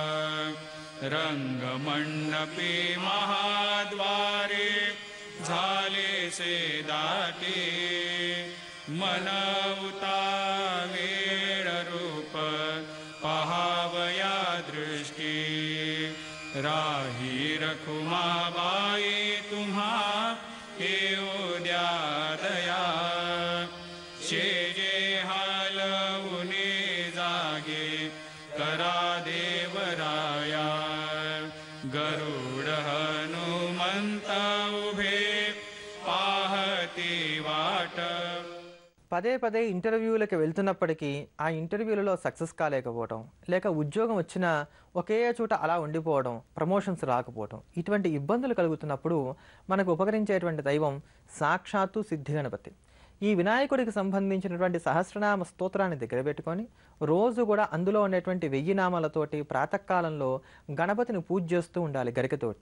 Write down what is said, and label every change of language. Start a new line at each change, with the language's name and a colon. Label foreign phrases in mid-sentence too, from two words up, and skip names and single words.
Marathi: रंगमंडपी महाद्वारे झाले से दाटे मनवता वेळ रूप पहावया दृष्टी राही रखुमाबाई तुम्हा येऊ द्या दया शेजे हालवुनी जागे करा देवराया गरुड हनुमंत उभे पाहती वाट
Telugu: పదే పదే ఇంటర్వ్యూలకు వెళ్తున్నప్పటికీ ఆ ఇంటర్వ్యూలలో సక్సెస్ కాలేకపోవడం, లేక ఉద్యోగం వచ్చినా ఒకే చోట అలా ఉండిపోవడం, ప్రమోషన్స్ రాకపోవడం, ఇటువంటి ఇబ్బందులు కలుగుతున్నప్పుడు మనకు ఉపకరించేటువంటి దైవం సాక్షాత్తు సిద్ధి గణపతి. ఈ వినాయకుడికి సంబంధించినటువంటి సహస్రనామ స్తోత్రాన్ని దగ్గర పెట్టుకొని రోజు కూడా అందులో ఉండేటువంటి 1000 నామాలతోటి ప్రాతకాలంలో గణపతిని పూజ చేస్తూ ఉండాలి గరికతోటి.